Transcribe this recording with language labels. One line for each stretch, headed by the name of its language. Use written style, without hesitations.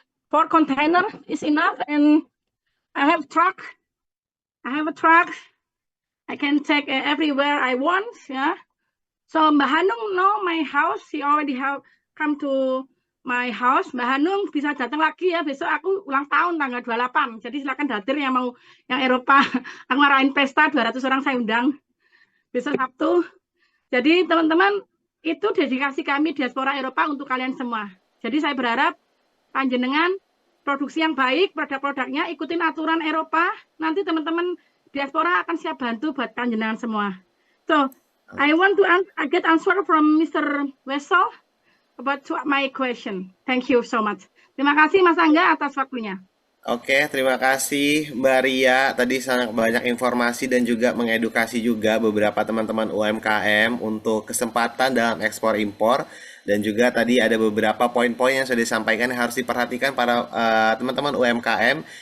English: 4 container is enough, and I have truck. I have a truck. I can take everywhere I want, yeah. So Mbak Hanung know my house. She already have come to my house.
Indonesian: Mbak Hanung bisa datang lagi ya. Besok aku ulang tahun tanggal 28. Jadi silakan hadir yang mau yang Eropa. Aku ngarahin pesta 200 orang saya undang. Besok Sabtu. Jadi teman-teman, itu dedikasi kami diaspora Eropa untuk kalian semua. Jadi saya berharap panjenengan produksi yang baik, produk-produknya ikutin aturan Eropa. Nanti teman-teman diaspora akan siap bantu buat panjenengan semua.
English: So, I want to get answer from Mr. Wessel about my question. Thank you so much.
Indonesian: Terima kasih Mas Angga atas waktunya. Oke, terima kasih Mbak Ria. Tadi sangat banyak informasi dan juga mengedukasi juga beberapa teman-teman UMKM untuk kesempatan dalam ekspor impor. Dan juga tadi ada beberapa poin-poin yang sudah disampaikan yang harus diperhatikan para teman-teman UMKM.